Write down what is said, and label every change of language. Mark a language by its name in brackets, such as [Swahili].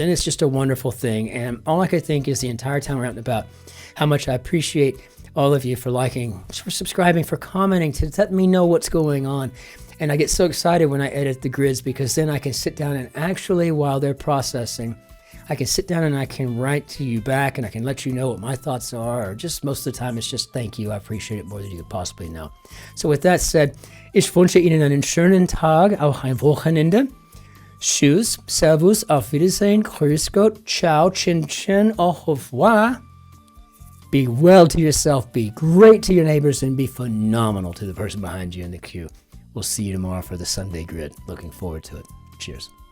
[English] And it's just a wonderful thing. And all I could think is the entire time we're out and about, how much I appreciate all of you for liking, for subscribing, for commenting, to let me know what's going on. And I get so excited when I edit the grids, because then I can sit down and actually, while they're processing, I can sit down and I can write to you back, and I can let you know what my thoughts are, or just most of the time it's just thank you. I appreciate it more than you could possibly know. So with that said, [German] ich wünsche Ihnen einen schönen Tag, auch ein Wochenende. Tschüss, Servus, auf Wiedersehen, Grüß Gott, ciao, Cin-Cin, [French] au revoir. [English] Be well to yourself, be great to your neighbors, and be phenomenal to the person behind you in the queue. We'll see you tomorrow for the Sunday grid. Looking forward to it. Cheers.